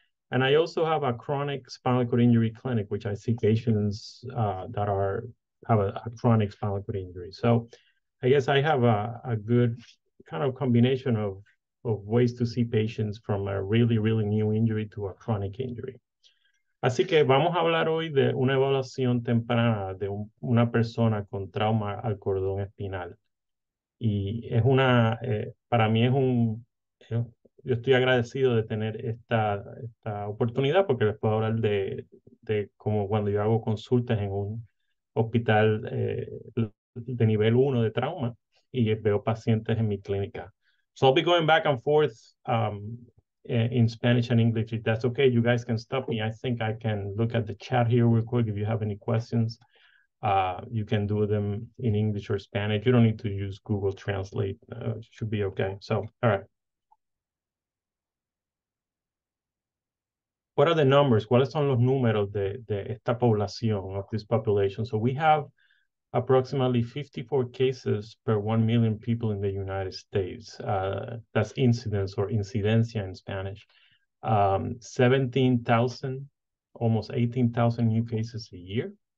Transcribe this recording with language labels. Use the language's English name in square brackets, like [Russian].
[English] And I also have a chronic spinal cord injury clinic, which I see patients that have a chronic spinal cord injury. So I guess I have a good kind of combination of ways to see patients from a really, really new injury to a chronic injury. [Spanish] Así que vamos a hablar hoy de una evaluación temprana de una persona con trauma al cordón espinal. Y para mí yo estoy agradecido de tener esta oportunidad porque les puedo hablar de como cuando yo hago consultas en un hospital de nivel 1 de trauma y veo pacientes en mi clínica. [English] So I'll be going back and forth in Spanish and English. If that's okay, you guys can stop me. I think I can look at the chat here real quick if you have any questions. You can do them in English or Spanish. You don't need to use Google Translate. Should be okay. So, all right. What are the numbers? [Spanish] ¿Cuáles son los números de esta población, [English] of this population? So we have approximately 54 cases per 1 million people in the United States. That's incidence or incidencia in Spanish. 17,000, almost 18,000 new cases a year.